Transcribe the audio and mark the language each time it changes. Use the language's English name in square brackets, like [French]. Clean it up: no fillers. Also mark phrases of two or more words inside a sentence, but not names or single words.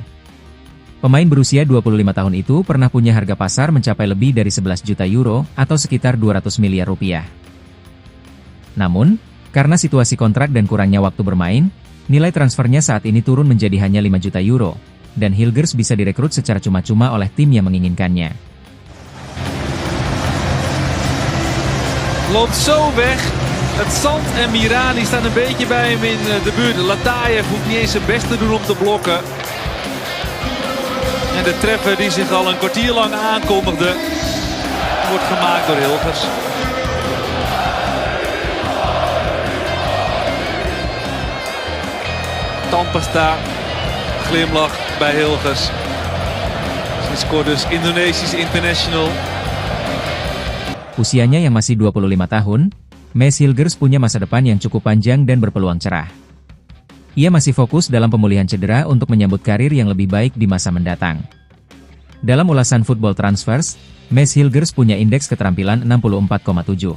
[Indonesian] Pemain berusia 25 tahun itu pernah punya harga pasar mencapai lebih dari 11 juta euro atau sekitar 200 miliar rupiah. Namun, karena situasi kontrak dan kurangnya waktu bermain, nilai transfernya saat ini turun menjadi hanya 5 juta euro, dan Hilgers bisa direkrut secara cuma-cuma oleh tim yang menginginkannya. [Dutch] Loopt zo weg. Het zand en Mirani staan een beetje bij hem in de buurt. Latayev hoeft niet eens zijn best te doen om te blokken. En de treffer die zich al een kwartier lang aankondigde, wordt gemaakt door Hilgers. Tandpasta, glimlach bij Hilgers. Hij scoort dus Indonesisch international. [Indonesian] Usianya yang masih 25 tahun, Mads Hilgers punya masa depan yang cukup panjang dan berpeluang cerah. Ia masih fokus dalam pemulihan cedera untuk menyambut karir yang lebih baik di masa mendatang. Dalam ulasan Football Transfers, Mads Hilgers punya indeks keterampilan 64,7.